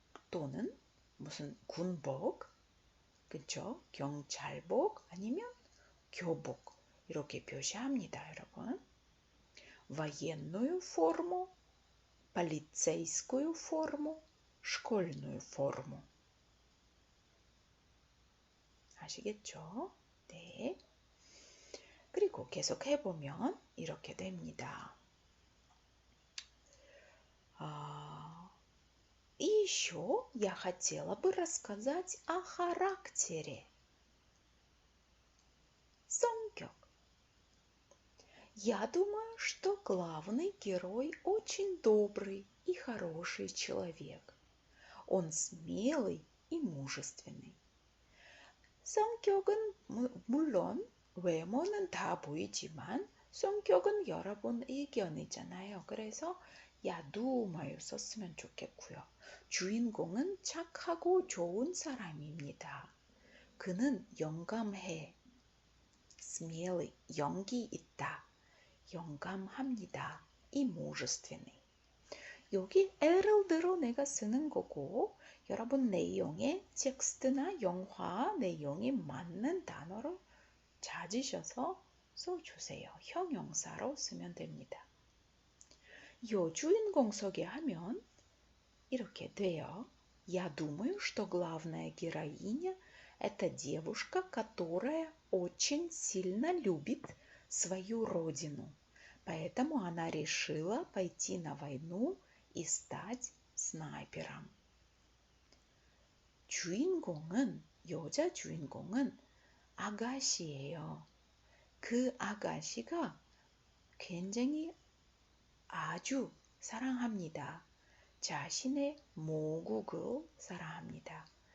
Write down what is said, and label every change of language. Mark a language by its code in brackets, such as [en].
[ko] 또는 무슨 군복, 그쵸? 경찰복 아니면 교복 이렇게 표시합니다, 여러분. [ru] военную форму, полицейскую форму, школьную форму. [ko] 아시겠죠? 네. 그리고 계속 해보면 이렇게 됩니다. [ru] И еще я хотела бы рассказать о характере. [ko] 성격. [ru] Я думаю, что главный герой очень добрый и хороший человек. Он смелый и мужественный. [ko] 성격은 물론 외모는 다 보이지만 성격은 여러분 의견이잖아요. 그래서 [ru] я думаю [ko] 썼으면 좋겠고요. 주인공은 착하고 좋은 사람입니다. 그는 영감해. смелый, 용기 있다. 영감합니다. 이 мужественный. 여기 예를 들어 내가 쓰는 거고 여러분 내용에 텍스트나 영화 내용이 맞는 단어를 찾으셔서 써주세요. 형용사로 쓰면 됩니다. 요 주인공 소개하면 이렇게 돼요. [ru] Я думаю, что главная героиня – это девушка, которая очень сильно любит свою родину. Поэтому она решила пойти на войну и стать 스나이퍼럼. [ko] 주인공은, 여자 주인공은 아가씨예요. 그 아가씨가 굉장히 아주 사랑합니다. 자신의 모국을 사랑합니다.